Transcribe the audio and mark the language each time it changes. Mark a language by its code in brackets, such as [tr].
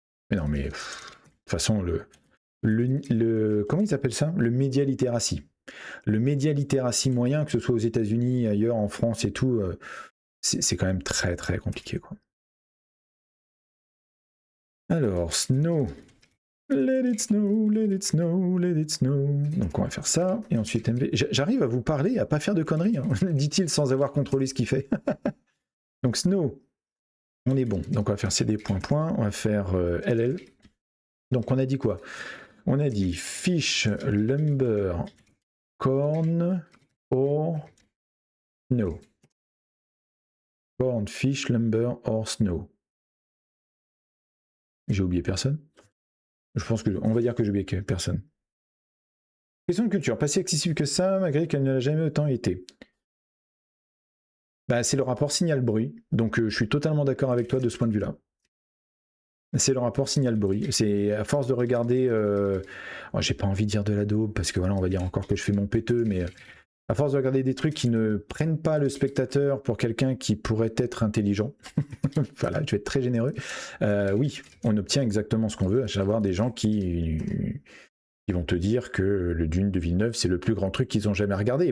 [fr] Mais non, mais de toute façon, comment ils appellent ça? Le média littératie. Le média littératie moyen, que ce soit aux États-Unis, ailleurs, en France et tout, c'est quand même très très compliqué, quoi. Alors, Snow. [en] Let it snow, let it snow, let it snow. [fr] Donc on va faire ça, et ensuite MV. J'arrive à vous parler et à pas faire de conneries, hein, dit-il sans avoir contrôlé ce qu'il fait. Donc Snow, on est bon. Donc on va faire CD point, on va faire LL. Donc on a dit quoi? On a dit Fish, Lumber, Corn, or Snow. Corn, Fish, Lumber, or Snow. J'ai oublié personne? Je pense on va dire que j'ai oublié personne. Question de culture, pas si accessible que ça, malgré qu'elle ne l'a jamais autant été. Bah, c'est le rapport signal-bruit, donc je suis totalement d'accord avec toi de ce point de vue-là. C'est le rapport signal-bruit. C'est à force de regarder... j'ai pas envie de dire de la daube, parce que voilà, on va dire encore que je fais mon péteux, mais à force de regarder des trucs qui ne prennent pas le spectateur pour quelqu'un qui pourrait être intelligent, voilà, je vais être très généreux, oui, on obtient exactement ce qu'on veut, à savoir des gens qui vont te dire que le Dune de Villeneuve, c'est le plus grand truc qu'ils ont jamais regardé.